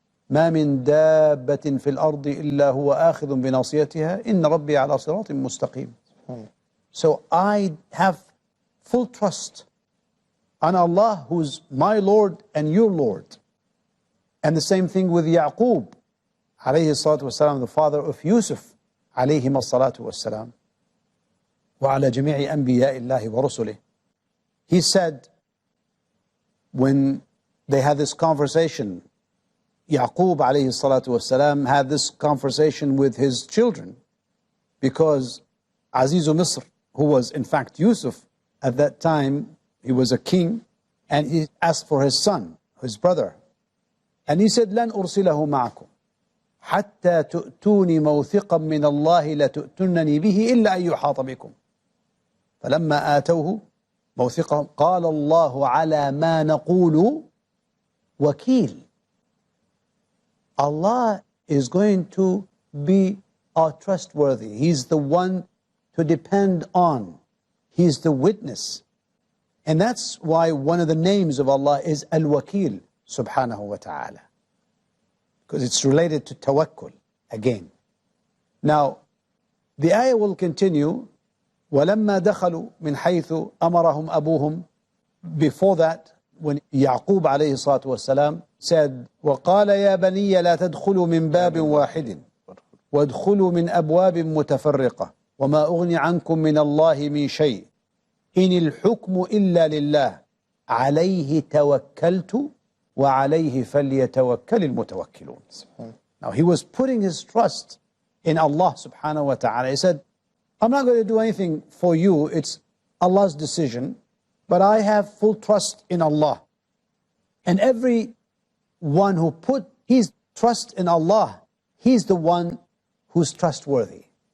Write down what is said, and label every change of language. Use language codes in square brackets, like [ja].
[ar] ما من دابة في الأرض إلا هو آخذ بناصيتها إن ربي على صراط مستقيم. [en] So I have full trust on Allah, who's my Lord and your Lord. And the same thing with Yaqub alayhi salatu wasalam, the father of Yusuf alayhi salatu wasalam, [ar] وعلى جميع أنبياء الله ورسله. [en] He said, when they had this conversation, Yaqub alayhi salatu wasalam had this conversation with his children, because Azizu Misr, who was in fact Yusuf at that time, he was a king, and he asked for his son, his brother. And he said, [ar] لن أرسله معكم حتى تؤتوني موثقا من الله لتؤتنني به إلا أن يحاط بكم. فلما آتوه موثقا قال الله على ما نقول وكيل. [en] Allah is going to be our trustworthy. He's the one to depend on. He's the witness. And that's why one of the names of Allah is Al-Wakil subhanahu wa ta'ala, because it's related to tawakkul again. Now, the ayah will continue, [ar] وَلَمَّا دَخَلُوا مِنْ حَيْثُ أَمَرَهُمْ أَبُوهُم. [en] Before that, when Yaqub alayhi salatu wasalam said, [ar] وَقَالَ يَا بَنِيَّ لَا تَدْخُلُوا مِنْ بَابٍ وَاحِدٍ وَادْخُلُوا مِنْ أَبْوَابٍ مُتَفَرِّقَةٍ وَمَا أُغْنِ عَنْكُم مِّنَ اللَّهِ مِنْ شَيْءٍ إِنِ الْحُكْمُ إِلَّا لِلَّهِ عَلَيْهِ تَوَكَّلْتُ وَعَلَيْهِ فَلْيَتَوَكَّلِ الْمُتَوَكِّلُونَ. [en] Now he was putting his trust in Allah subhanahu wa ta'ala. He said, I'm not going to do anything for you. It's Allah's decision. But I have full trust in Allah. And every one who put his trust in Allah, he's the one who's trustworthy.